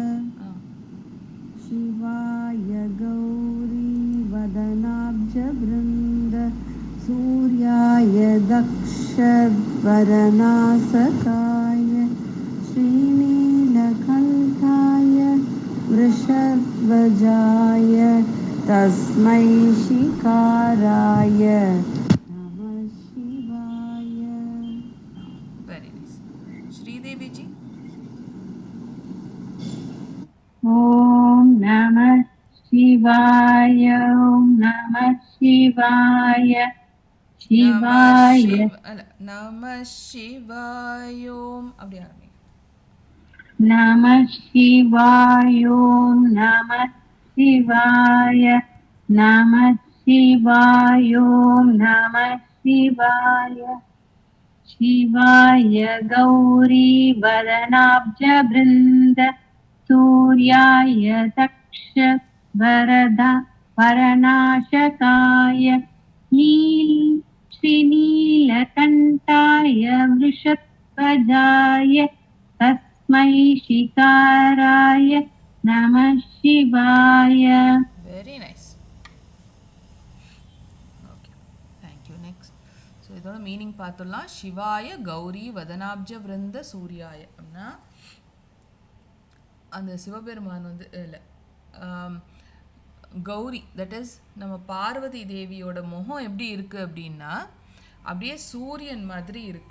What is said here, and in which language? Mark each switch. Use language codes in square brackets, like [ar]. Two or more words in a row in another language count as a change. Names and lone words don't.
[sa] शिवाय गौरी वदनाब्ज वृन्द सूर्याय दक्षध्वरनासकाय. श्रीनीलकण्ठाय वृषध्वजाय तस्मै शिकाराय नमः शिवाय. [en] Very nice. [hi] श्रीदेवी जी. [sa] ॐ नमः शिवाय ॐ नमः शिवाय शिवाय नम शिवायोम् [ta] அப்படி ஆரம்பி. [sa] नमः शिवाय ॐ नमः शिवाय नमः शिवाय ॐ नमः शिवाय शिवाय गौरी वदनाब्ज वृन्द सूर्याय दक्षवरदा वरनाशकाय श्रीनीलकण्ठाय वृषध्वजाय तस्मै शिकाराय नमः शिवाय. [en] Very nice. Okay, thank you. Next. [ta] ஸோ இதோட மீனிங் பார்த்துடலாம். [sa] शिवाय गौरी वदनाब्ज वृन्द सूर्याय [ta] அப்படின்னா அந்த சிவபெருமான் வந்து இல்லை கௌரி, [en] that is [ta] நம்ம பார்வதி தேவியோட முகம் எப்படி இருக்குது அப்படின்னா அப்படியே சூரியன் மாதிரி இருக்கு.